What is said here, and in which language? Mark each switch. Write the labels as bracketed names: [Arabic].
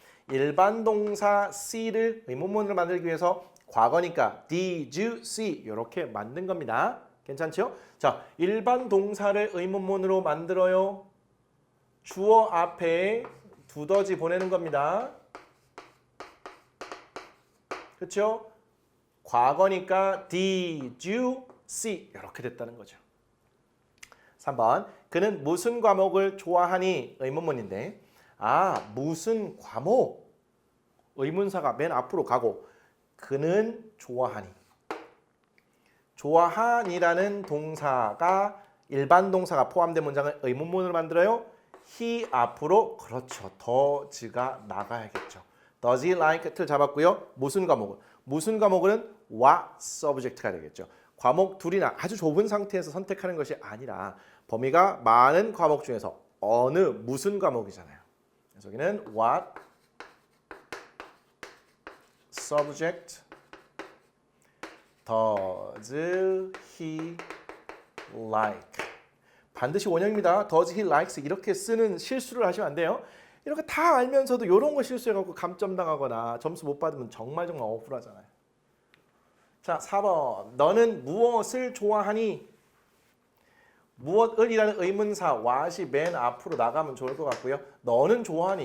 [Korean] 일반 동사 see를 의문문으로 만들기 위해서 과거니까 [English] Did you see? [Korean] 이렇게 만든 겁니다. 괜찮죠? 자, 일반 동사를 의문문으로 만들어요. 주어 앞에 두더지 보내는 겁니다. 그렇죠? [English] 과거니까 Did you see? [Korean] 이렇게 됐다는 거죠. 3번 그는 무슨 과목을 좋아하니? 의문문인데 무슨 과목? 의문사가 맨 앞으로 가고 그는 좋아하니. 좋아하니라는 동사가 일반 동사가 포함된 문장을 의문문으로 만들어요. he 앞으로 그렇죠. does가 나가야겠죠. [English] does he like 를 잡았고요. [Korean] 무슨 과목을? 무슨 과목은 what subject가 되겠죠. 과목 둘이나 아주 좁은 상태에서 선택하는 것이 아니라 범위가 많은 과목 중에서 어느 무슨 과목이잖아요. 그래서 여기는 [English] what subject does he like? [Korean] 반드시 원형입니다. does he likes 이렇게 쓰는 실수를 하시면 안 돼요. 이렇게 다 알면서도 이런 거 실수해갖고 감점 당하거나 점수 못 받으면 정말 억울하잖아요. 자, 4번 너는 무엇을 좋아하니? 무엇을이라는 의문사 what이 맨 앞으로 나가면 좋을 것 같고요. 너는 좋아하니?